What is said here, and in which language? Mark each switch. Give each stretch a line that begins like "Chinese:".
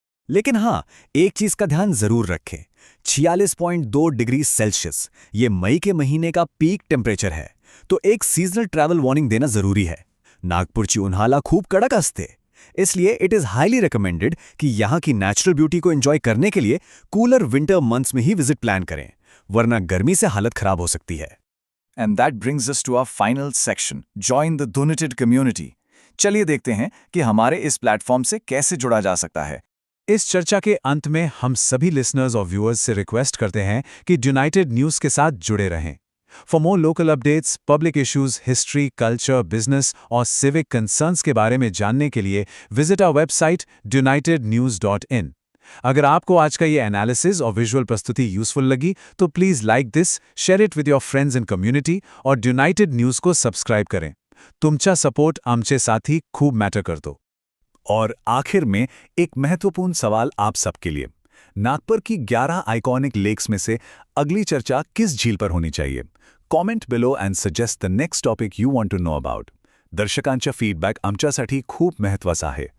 Hindi: लेकिन हाँ, एक चीज का ध्यान जरूर रखें। 46.2 डिग्री सेल्सियस ये मई के महीने का पीक टेम्परेचर है, तो एक सीजनल ट्रैवल वार्निंग देना जरूरी है।
Marathi: नागपुरची उन्हाळा खूब कड़क असते,
Hindi: इसलिए
English: it is highly recommended
Hindi: कि यहाँ की नेचुरल ब्यूटी को एंजॉय करने के लिए कूलर विंटर मंथ्स में ही विजिट प्लान करें, वरना गर्मी से हालत खराब हो सकती है।
English: And that brings us to our final section, join the Donated community.
Hindi: चलिए देखते हैं कि हमारे इस प्लेटफॉर्म से कैसे जुड़ा जा सकता है। इस चर्चा के अंत में हम सभी लिसनर्स और व्यूअर्स से रिक्वेस्ट करते हैं कि यूनाइटेड न्यूज़ के साथ जुड़े रहें।
English: for more local updates,
Hindi: public issues, history, culture, business और सिविक कंसर्न्स के बारे में जानने के लिए विजिट आवर वेबसाइट unitednews.in। अगर आपको आज का ये एनालिसिस और विजुअल प्रस्तुति यूजफुल लगी तो
English: please like this, share it with your friends and community
Hindi: और यूनाइटेड न्यूज़ को सब्सक्राइब करें।
Marathi: तुमचा सपोर्ट आमचे साथी खूब मैटर करतो।
Hindi: और आखिर में एक महत्वपूर्ण सवाल आप सबके लिए, नागपुर की 11 आइकॉनिक लेक्स में से अगली चर्चा किस झील पर होनी चाहिए?
English: Comment below and suggest the next topic you want to know about.
Marathi: दर्शकांचा feedback आमच्यासाठी खूप महत्त्वाचा आहे।